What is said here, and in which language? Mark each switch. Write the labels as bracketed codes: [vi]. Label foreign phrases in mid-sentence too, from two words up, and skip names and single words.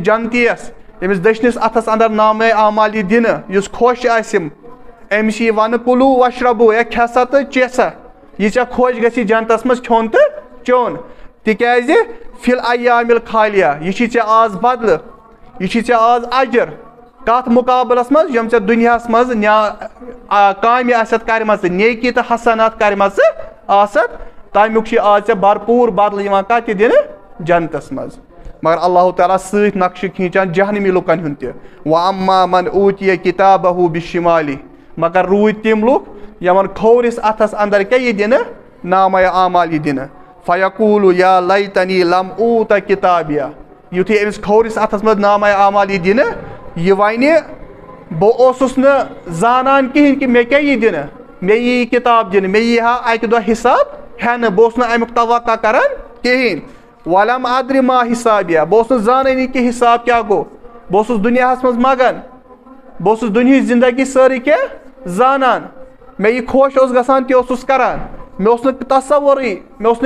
[ks] जनतीस अमिस दशनिस अथस अंदर नामे आमाली दिन युस खुश आसिम अमिस यह वन [ar] كلوا واشربوا [ks] या खेसा तो चेसा यह चा खुश गसी जनतस मज खोन तो चोन तिकाज [ar] في الأيام الخالية [ks] यह चे आज बदल यह चे आज अजर कत मुकाबलस मज यम चे दुनियास मज काम आसत करमस नेकी तो हसनात करमस आसत तमुक आज चे भरपूर बदल कत दिन जन्नतस मज मगर अल्लाह ताला सत नक्श खींचान जहनमी लुकन हुंद तह [ar] وأما من أوتي كتابه بشماله [ks] मगर रूद तिम लुक यमन खोरिस अथस अंदर क्या यह दिन नामा आमाल यह दिन [ar] فيقول يا ليتني لم أوت كتابيه [ks] युथे अमिस खोरिस अथस मज नामा आमाल यह दिन यह वन बहुस जानान कहें कि मे क्या यह दिन मे यह किताब दिन मे यह अक दो हिसाब हेन बहुस अमुक तवक्का करान कहें [ar] ولم أدر ما حسابيه [ks] बहुस जानी कि हिसाब क्या गो बहुस दुनियास मज मगन बहुस दुनिया जिंदगी सारी क्या जानान मे यह खुश गसान तस करान मे तस्वुर मे